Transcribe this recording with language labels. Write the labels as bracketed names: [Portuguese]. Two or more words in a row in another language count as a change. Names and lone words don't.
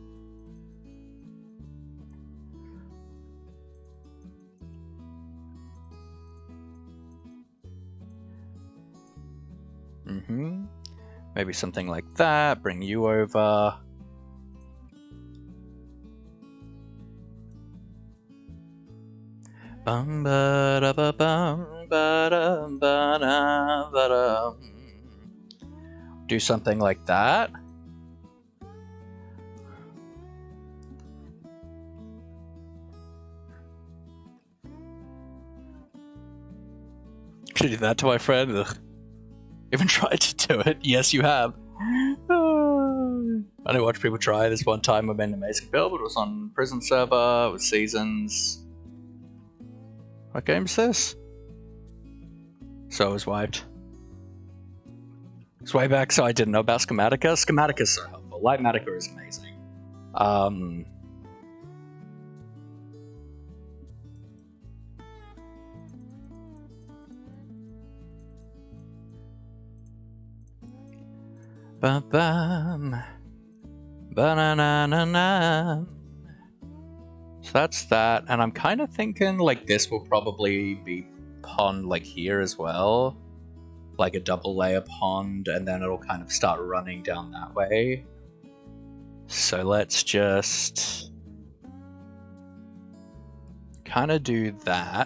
[English] Maybe something like that. Bring you over. Bum ba da ba bum ba da ba da ba da. Do something like that. Should I do that to my friend? Ugh. Even tried to do it. Yes, you have. I watched people try this one time. I made an amazing build, but it was on prison server with seasons. What game is this? So I was wiped. It's way back, so I didn't know about Schematica. Schematica is so helpful. Lightmatica is amazing. Ba-bam. Ba-na-na-na-na. So that's that, and I'm kind of thinking like this will probably be pond like here as well. Like a double layer pond, and then it'll kind of start running down that way. So let's just kind of do that.